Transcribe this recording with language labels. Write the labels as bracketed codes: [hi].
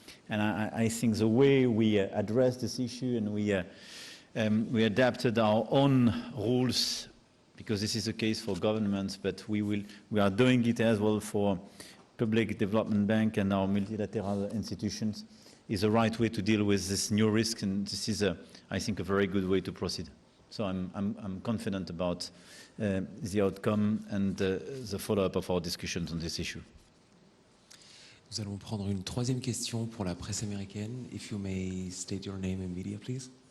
[en] And I think the way we address this issue and we adapted our own rules, because this is the case for governments, but we are doing it as well for Public Development Bank and our multilateral institutions, is the right way to deal with this new risk, and this is, I think, a very good way to proceed. So I'm confident about the outcome and the follow-up of our discussions on this issue. [fr] Nous allons prendre une troisième question pour la presse américaine. [en] If you may state your name and media, please.